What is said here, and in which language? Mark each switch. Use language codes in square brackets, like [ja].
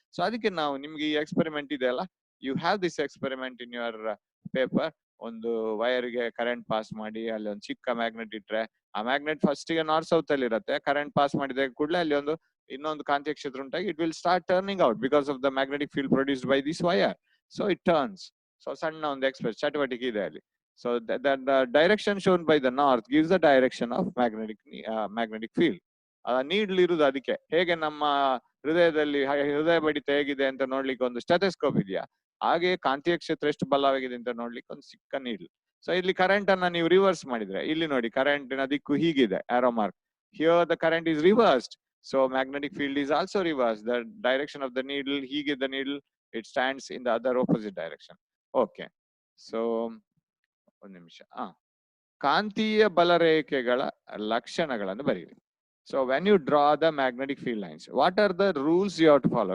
[kn] So ಅದಕ್ಕೆ ನಾವು ನಿಮ್ಗೆ ಈ ಎಕ್ಸ್ಪೆರಿಮೆಂಟ್ ಇದೆ ಅಲ್ಲ, [en] You have this experiment in your paper. [kn] ಒಂದು ವೈರ್ಗೆ ಕರೆಂಟ್ ಪಾಸ್ ಮಾಡಿ ಅಲ್ಲಿ ಒಂದು ಚಿಕ್ಕ ಮ್ಯಾಗ್ನೆಟ್ ಇಟ್ರೆ, ಆ ಮ್ಯಾಗ್ನೆಟ್ ಫಸ್ಟ್ ಗೆ ನಾರ್ತ್ ಸೌತ್ ಅಲ್ಲಿ ಇರುತ್ತೆ. ಕರೆಂಟ್ ಪಾಸ್ ಮಾಡಿದ ಕೂಡಲೇ ಅಲ್ಲಿ ಇನ್ನೊಂದು ಕಾಂತೀಯ ಕ್ಷೇತ್ರ ಉಂಟಾಗಿ [en] It will start turning out because of the magnetic field produced by this wire. So it turns. [kn] So ಸಣ್ಣ ಒಂದು ಚಟುವಟಿಕೆ ಇದೆ ಅಲ್ಲಿ. [en] So the direction shown by the north gives the direction of magnetic field. [kn] Needle ಇರುವುದು ಅದಕ್ಕೆ. ಹೇಗೆ ನಮ್ಮ ಹೃದಯದಲ್ಲಿ ಹೃದಯ ಬಡಿತ ಹೇಗಿದೆ ಅಂತ ನೋಡ್ಲಿಕ್ಕೆ ಒಂದು ಸ್ಟೆಥೋಸ್ಕೋಪ್ ಇದೆಯಾ, ಹಾಗೆ ಕಾಂತೀಯ ಕ್ಷೇತ್ರ ಎಷ್ಟು ಬಲವಾಗಿದೆ ಅಂತ ನೋಡ್ಲಿಕ್ಕೆ ಒಂದು ಚಿಕ್ಕ ನೀಡ್ಲ್. ಸೊ ಇಲ್ಲಿ ಕರೆಂಟ್ ಅನ್ನ ನೀವು ರಿವರ್ಸ್ ಮಾಡಿದ್ರೆ, ಇಲ್ಲಿ ನೋಡಿ ಕರೆಂಟಿನ ದಿಕ್ಕು ಹೀಗಿದೆ, arrow mark. [en] Here the current is reversed. So magnetic field is also reversed. The direction of the needle, hige the needle, it stands in the other opposite direction. Okay. So, one ನಿಮಿಷ. [kn] ಕಾಂತೀಯ ಬಲರೇಖೆಗಳ ಲಕ್ಷಣಗಳನ್ನು ಬರೀರಿ. [en] So when you draw the magnetic field lines, what are the rules you have to follow?